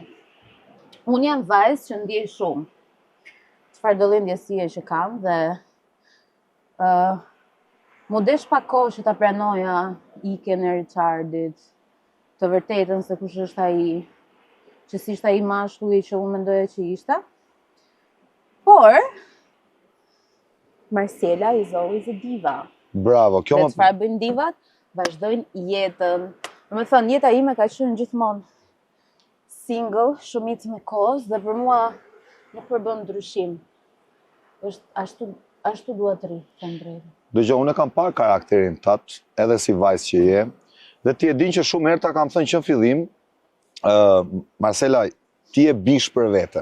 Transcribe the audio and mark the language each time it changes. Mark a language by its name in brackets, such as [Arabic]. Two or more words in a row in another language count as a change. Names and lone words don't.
[Albanian] Unë jam vajzë që ndjej shumë. Çfarë do lloj ndjesie që kam dhe mu desh pak kohë që ta pranoja ikjen e Richardit, të vërtetën se kush është ai, që si ishte ai mashkulli që unë mendoja që ishte. [English] Por Marcela is always a diva. [Albanian] Bravo, kjo Dhe më... çfarë bëjnë divat? Vazhdojnë jetën. Domethënë, jeta ime ka qenë gjithmonë single, shumicë me kohës, dhe për mua nuk përbën ndryshim. Është ashtu dua të ri, them drejtën. Dëgjoj, unë kam parë karakterin tat, edhe si vajzë që je, dhe ti e din që shumë herë ta kam thënë që në fillim, Marcela, ti je bish për vete.